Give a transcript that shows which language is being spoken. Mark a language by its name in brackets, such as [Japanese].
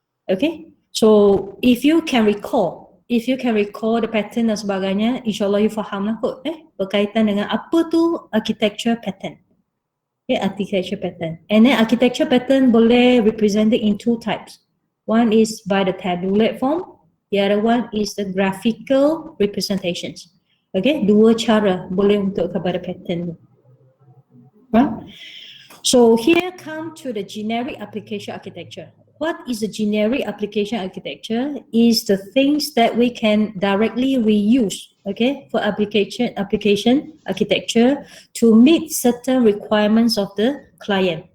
[English] Okay, so if you can recall the pattern [Malay] dan sebagainya, [English] insyaAllah you [Malay] faham lah kot berkaitan dengan apa tu [English] architecture pattern. Okay, architecture pattern. And then architecture pattern [Malay] boleh [English] represented in two types. One is by the tabular form, the other one is the graphical representations. [Malay] Okay, dua cara boleh untuk kepada pattern tu. [English] Right? So here come to the generic application architecture. What is the generic application architecture? Is the things that we can directly reuse, okay, for application architecture to meet certain requirements of the client.